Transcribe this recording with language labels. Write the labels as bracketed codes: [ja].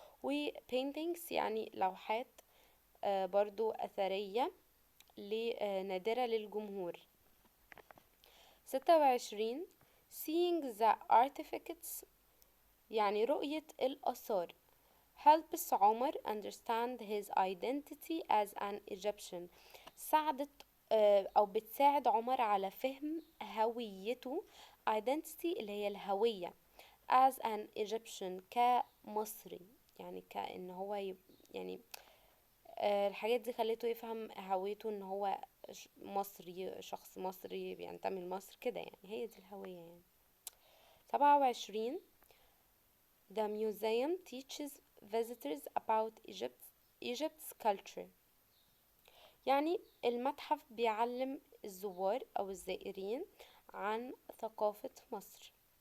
[ar] و paintings يعني لوحات برضو اثرية نادرة للجمهور. 26. [en] seeing the artifacts [ar] يعني رؤية الآثار [en] helps Omar understand his identity as an Egyptian. [ar] ساعدت أو بتساعد عمر على فهم هويته identity اللي هي الهوية [en] as an Egyptian [ar] كمصري. يعني كأن هو يعني الحاجات دي خلته يفهم هويته ان هو مصري، شخص مصري بينتمي لمصر كده، يعني هي دي الهوية يعني. 27. [en] The museum teaches visitors about Egypt's culture. [ar] يعني المتحف بيعلم الزوار أو الزائرين عن ثقافة مصر.